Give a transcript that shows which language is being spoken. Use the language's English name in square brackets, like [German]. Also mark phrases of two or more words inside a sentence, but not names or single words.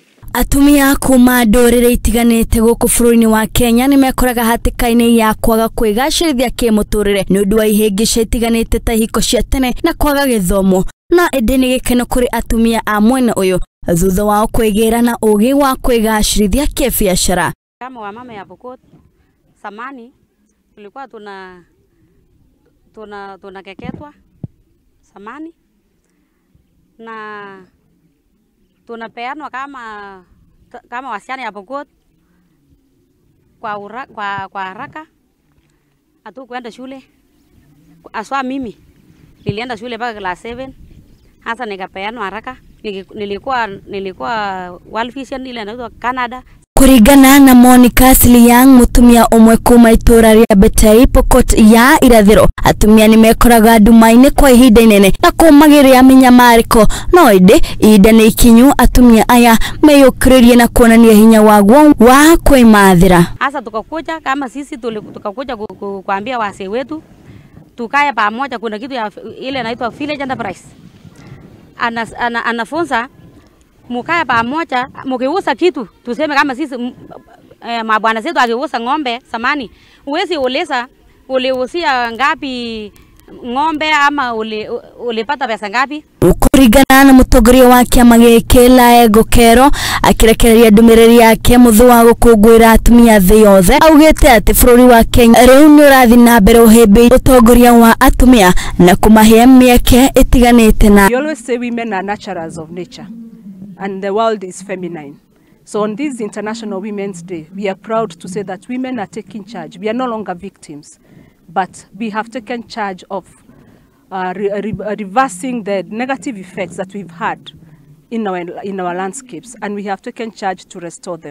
[Kikuyu] Atumia kuma ndũrĩrĩ itiganĩte gũkũ bũrũri-inĩ wa Kenya nĩ mekoraga hatĩka-inĩ ya kwaga kwĩgacĩrithia kĩmũtũrĩre nĩ ũndũ wa ihĩngĩca itiganĩte ta ihiko cia tene na kwaga gĩthomo, na ĩndĩ nĩ gĩkeno kũrĩ atumia a mwena ũyũ thutha wao kwĩgĩra na ũgĩ wa kwĩgacĩrithia kĩbiacara. [Swahili] Kama wa mama ya Pokot samani tulikuwa tunakeketwa samani na tunapeanwa kama wasichana ya Pokot kwa haraka. Hatukwenda shule. Aswa mimi nilienda shule mpaka class 7. Hasa nikapeanwa haraka. Nilikuwa World Vision ile inaitwa Canada. [Kikuyu] Kurigana na Monica Siliang, mutumia umwe kuma itura ria Betei Pokot ya irathiro, atumia ni mekoraga ndumaine kwa ihinda inene na kumagiria minyamariko, no indi ihinda ni ikinyu atumia aya meyukiririe na kuonania hinya waguo wa kwimathira. [Swahili] Hasa tukakuja kama sisi tukakuja kuambia wazee wetu tukae pamoja. Kuna kitu ya ile inaitwa [English] village enterprise, [Swahili] anafunza mukae pamoja, mkiuza kitu tuseme kama sisi mabwana zetu akiuza ng'ombe samani, uwezi uleza uliuzia ngapi ng'ombe ama ulipata pesa ngapi. [Kikuyu] Kurigana na mutongoria wa kiama gĩkĩ Laego Kero akirekereria ndumiriri yake muthu wa gukungwira atumia thĩ yothe, augite ati bũrũri wa Kenya rĩu nĩ ũrathi na mbere ũhĩmbĩirie utongoria wa atumia na kumahe mĩeke itiganĩte. [Swahili] Na [English] we always say women are naturals of nature and the world is feminine. So on this International Women's Day, we are proud to say that women are taking charge. We are no longer victims, but we have taken charge of reversing the negative effects that we've had in our landscapes, and we have taken charge to restore them.